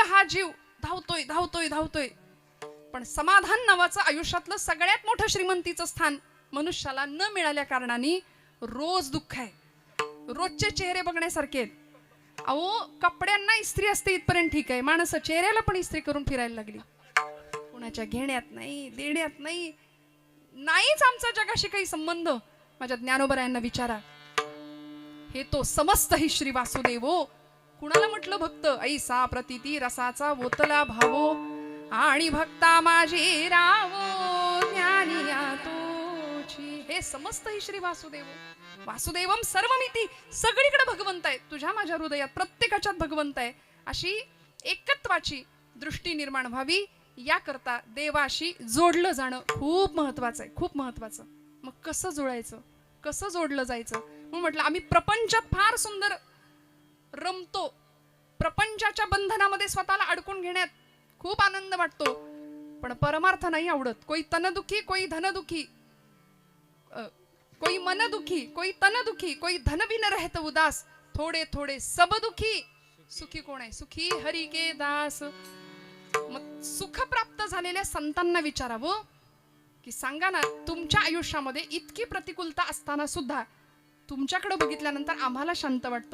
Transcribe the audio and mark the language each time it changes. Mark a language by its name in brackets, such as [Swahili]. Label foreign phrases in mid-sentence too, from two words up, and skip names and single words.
[Marathi] आपला जीव धावतोय धावतोय धावतोय, पण समाधान नावाचं आयुष्यातलं सगळ्यात मोठं श्रीमंतीचं स्थान मनुष्याला न मिळाल्या कारणाने रोज दुःख आहे, रोजचे चेहरे बघण्यासारखे आहेत. अहो, कपड्यांना इस्त्री असते इथपर्यंत ठीक आहे, माणसं चेहऱ्याला पण इस्त्री करून फिरायला लागली. कुणाच्या घेण्यात नाही, देण्यात नाही, नाहीच आमचा जगाशी काही संबंध. माझ्या ज्ञानोबरायांना विचारा, हे तो समस्त हि श्री वासुदेवो. कुणाला म्हटलं भक्त? ऐसा प्रतीती रसाचा वोतला भावो, आणि भक्ता माझी रावो ज्ञानिया तोची. हे समस्त हि श्री वासुदेवो. [Sanskrit] वासुदेवम सर्वमिती. [Marathi] सगळीकडे भगवंत आहे, तुझ्या माझ्या हृदयात प्रत्येकाच्यात भगवंत आहे. अशी एकत्वाची दृष्टी निर्माण व्हावी, याकरता देवाशी जोडलं जाणं खूप महत्वाचं आहे, खूप महत्वाचं. मग कसं जुळायचं, कसं जोडलं जायचं? म्हणून म्हटलं आम्ही प्रपंचात फार सुंदर रमतो, प्रपंचाच्या बंधनामध्ये स्वतःला अडकून घेण्यात खूप आनंद वाटतो, पण परमार्थ नाही आवडत. [Hindi] कोई तनदुखी, कोई धनदुखी, कोई मन दुखी, कोई तन दुखी, कोई धन भी न रहत उदास, थोडे थोडे सब दुखी, सुखी [Marathi] कोण आहे? [Hindi] सुखी हरी के दास. [Marathi] मग सुख प्राप्त झालेल्या संतांना विचारावं की सांगा ना, तुमच्या आयुष्यामध्ये इतकी प्रतिकूलता असताना सुद्धा तुमच्याकडे बघितल्यानंतर आम्हाला शांत वाटतं.